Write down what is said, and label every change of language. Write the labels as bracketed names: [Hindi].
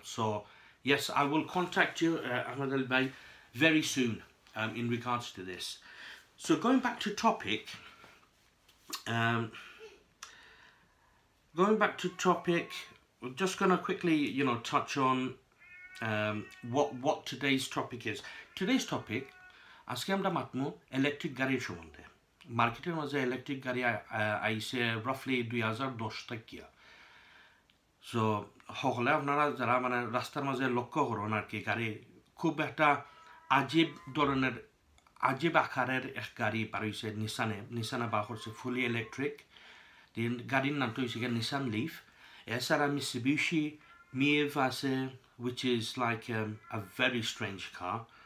[English] So yes, I will contact you, Ahmed Ali Bhai, very soon in regards to this. So going back to topic, we're just gonna quickly, you know, touch on what today's topic is. Today's topic, [Sylheti] আজকে আমরা মাতমু ইলেকট্রিক গাড়ির সম্বন্ধে। মার্কেটের মাঝে ইলেকট্রিক গাড়ি আইছে রাফলি 2010 টাকিয়া। সো হলে আপনারা যারা মানে রাস্তার মাঝে লক্ষ্য করুন আর কি, গাড়ি খুব একটা আজীব ধরনের, আজীব আকারের এক গাড়ি বার হইছে নিসানে বা করছে ফুলি ইলেকট্রিক। গাড়ির নামটা হইছে নিসান লিফ। এছাড়া Mitsubishi Miv আছে, [English] which is like a very strange car.